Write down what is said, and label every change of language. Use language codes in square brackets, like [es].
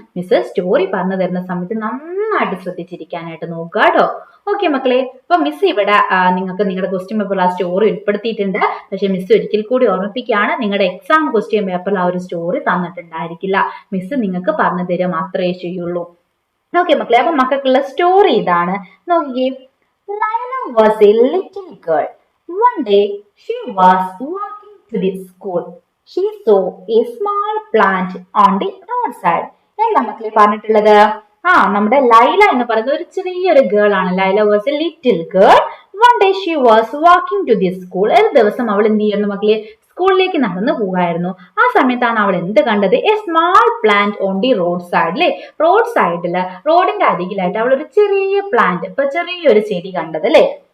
[ml] Miss story പറഞ്ഞു തരുന്ന സമയത്ത് നന്നായിട്ട് ശ്രദ്ധിച്ചിരിക്കാനായിട്ട് നോക്കുക കേട്ടോ. ഓക്കെ മക്കളെ, അപ്പൊ മിസ് ഇവിടെ നിങ്ങൾക്ക് നിങ്ങളുടെ ക്വസ്റ്റ്യൻ പേപ്പറിൽ ആ സ്റ്റോറി ഉൾപ്പെടുത്തിയിട്ടുണ്ട്. പക്ഷെ മിസ് ഒരിക്കൽ കൂടി ഓർമ്മിപ്പിക്കുകയാണ്, നിങ്ങളുടെ എക്സാം ക്വസ്റ്റ്യൻ പേപ്പറിൽ ആ ഒരു സ്റ്റോറി തന്നിട്ടുണ്ടായിരിക്കില്ല. മിസ് നിങ്ങൾക്ക് പറഞ്ഞു തരിക മാത്രമേ ചെയ്യുള്ളൂ. ഓക്കെ മക്കളെ, അപ്പൊ മക്കൾക്കുള്ള സ്റ്റോറി ഇതാണ്. നോക്കിക്കേ, [en] Laila was a little girl. One day she was walking to the school. She saw a small plant on the roadside. [ml] എന്താ മക്കളെ പറഞ്ഞിട്ടുള്ളത്? നമ്മുടെ ലൈല എന്ന് പറയുന്നത് ഒരു ചെറിയൊരു ഗേൾ ആണ്. [en] Laila was a little girl. One day she was walking to the school. [ml] ഒരു ദിവസം അവൾ എന്ത് ചെയ്യുന്നു മക്കളെ? സ്കൂളിലേക്ക് നടന്നു പോകായിരുന്നു. ആ സമയത്താണ് അവൾ എന്ത് കണ്ടത്? [en] a small plant on the road side [ml] അല്ലെ? റോഡ് സൈഡില് റോഡിന്റെ അരികിലായിട്ട് അവൾ ഒരു ചെറിയ പ്ലാന്റ്, ഇപ്പൊ ചെറിയൊരു ചെടി കണ്ടത് അല്ലെ?